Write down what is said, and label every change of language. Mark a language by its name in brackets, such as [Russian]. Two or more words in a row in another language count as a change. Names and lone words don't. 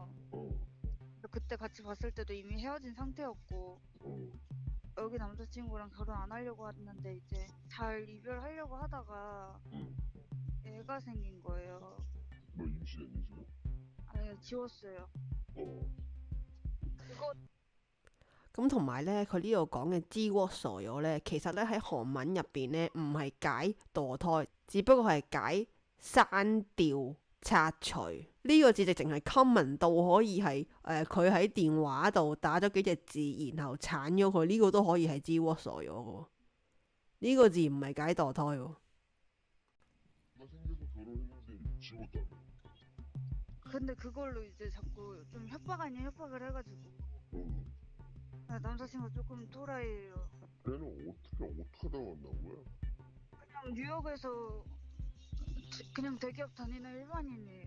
[Korean] 그때 같이 봤을 때도 이미 헤어진 상태였고 여기 남자친구랑 결혼 안 하려고 했는데 이제 잘 이별하려고 하다가 응. 애가 생긴 거예요. 너 임신했니 지금? 아예 지웠어요. 어. 그거 [Cantonese] 咁同埋咧，佢呢度講嘅知窩傻咗咧，其實咧喺韓文入邊咧唔係解墮胎，只不過係解刪掉、拆除。呢、個字直情係 common 到可以係佢喺電話度打咗幾隻字，然後鏟咗佢，呢、個都可以係知窩傻咗嘅喎。呢、個字唔係解墮胎喎。 [Korean] 나 생겨서 결혼했는데 지웠다며. 근데 그걸로 이제 자꾸 좀 협박 아닌 협박을 해가지고 응. 남자친구가 조금 또라이예요. 걔는 어떻게 하다 만난 거야? 그냥 뉴욕에서 그냥 대기업 다니는 일반인이에요.